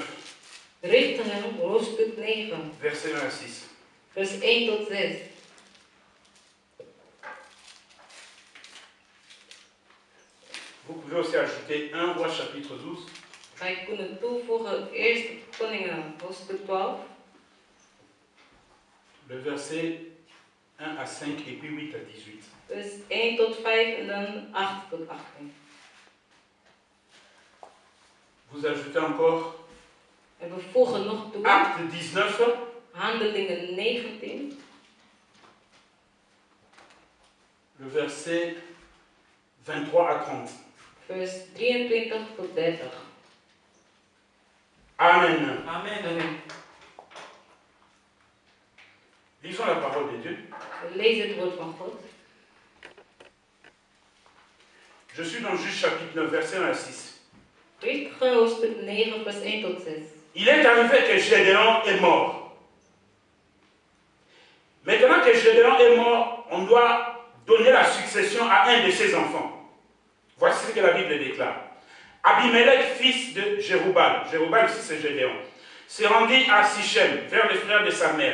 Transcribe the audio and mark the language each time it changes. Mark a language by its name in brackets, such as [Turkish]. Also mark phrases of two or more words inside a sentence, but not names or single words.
[Dutch] Richteren, hoofdstuk 9, [French] verset 1 à 6. [Dutch] vers 1 tot 6. [French] Vous pouvez aussi ajouter 1 roi chapitre 12, [Dutch] Wij kunnen toevoegen eerst Koningen, hoofdstuk 12, [French] le verset 1 à 5 et puis 8 à 18. [Dutch] vers 1 tot 5 en dan 8 tot 18. [French] Vous ajoutez encore [Dutch] En we voegen nog toe [French] Acte 19, [Dutch] Handelingen 19, [French] le verset 23 à 30. [Dutch] vers 23 tot 30. Amen. Amen. [French] Lisons la parole de Dieu. [Dutch] We lezen het woord van God. [French] Je suis dans Juge chapitre 9, verset 1 à 6. [Dutch] Richteren, hoofdstuk 9, vers 1 tot 6. [French] Il est arrivé que Gédéon est mort. Maintenant que Gédéon est mort, on doit donner la succession à un de ses enfants. Voici ce que la Bible déclare. Abimelech, fils de Jéroubal, Jéroubal ici c'est Gédéon, se rendit à Sichem, vers les frères de sa mère.